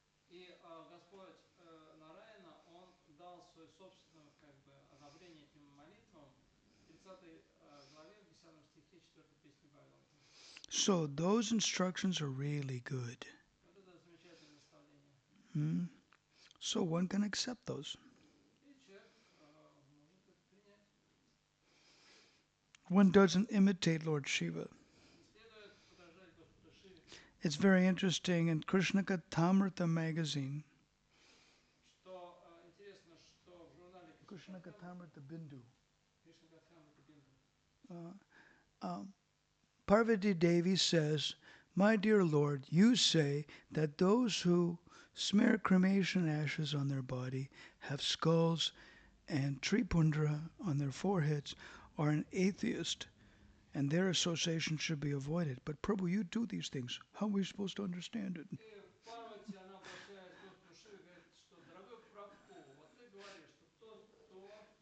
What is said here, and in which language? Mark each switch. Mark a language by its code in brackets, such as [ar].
[ru] И Господь Нараяна, он дал свое собственное как бы одобрение этим молитвам в 30 главе, в 10 стихе 4 песни Бхагаватам. [en] So those instructions are really good. [ru] Вот это замечательное наставление. [en] Hmm? So one can accept those. [ru] И человек может это принять. [en] One doesn't imitate Lord Shiva. [ru] Не следует подражать Господу Шиве. [en] It's very interesting in Krishna Kathamrita magazine. [ru] Что интересно, что в журнале [en] Krishna Kathamrita Bindu. [ru] Кришна Гатхамрита Бинду [en] Parvati Devi says, my dear Lord, you say that those who smear cremation ashes on their body, have skulls and tripundra on their foreheads, are an atheist, and their association should be avoided. But Prabhu, you do these things. How are we supposed to understand it? [ru] И Парвати, она обращаясь к Господу Шиве, говорит, что, дорогой Прабху, вот ты говоришь, что тот, кто